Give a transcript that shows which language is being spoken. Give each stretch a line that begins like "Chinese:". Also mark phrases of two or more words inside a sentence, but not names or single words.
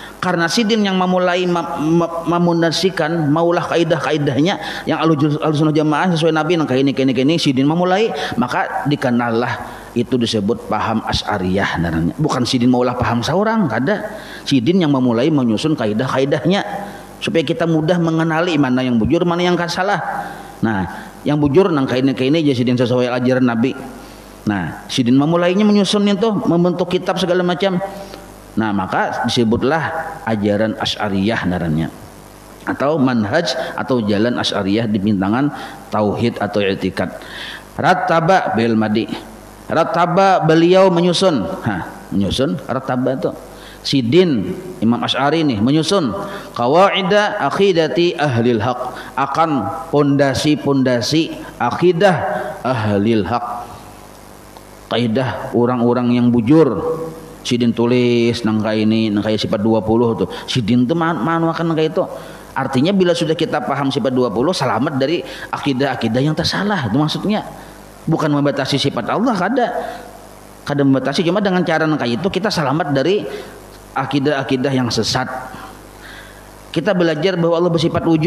Indonesian: Karena sidin yang memulai memundasikan maulah kaidah-kaidahnya yang ahlu sunnah jamaah sesuai Nabi, kayak ini sidin memulai, maka dikenallah itu disebut paham Asy'ariyah namanya. Bukan sidin maulah paham seorang, kada. Sidin yang memulai menyusun kaidah-kaidahnya supaya kita mudah mengenali mana yang bujur, mana yang salah.
Banjar: Nah, yang bujur nang kayak ini aja sidin sesuai ajaran Nabi.
Indonesian: Nah, sidin memulainya menyusun itu, membentuk kitab segala macam. Nah, maka disebutlah ajaran Asy'ariyah namanya, atau manhaj atau jalan Asy'ariyah di bintangan tauhid atau i'tikad.
Arabic: Rattaba bil madi. Rattaba
Indonesian: beliau menyusun. Menyusun rattaba itu. Sidin Imam Asy'ari nih menyusun
Arabic: qawaida aqidati ahlil haq,
Indonesian: akan pondasi-pondasi akidah
Arabic: ahlil haq.
Indonesian: Kaidah orang-orang yang bujur.
Banjar: Sidin tulis nang kayak sifat 20 tuh. Sidin tuh manuakan kayak itu.
Indonesian: Artinya bila sudah kita paham sifat 20, selamat dari akidah-akidah yang tersalah. Itu maksudnya. Bukan membatasi sifat Allah, kada membatasi, cuma dengan cara kayak itu kita selamat dari akidah-akidah yang sesat. Kita belajar bahwa Allah bersifat wujud.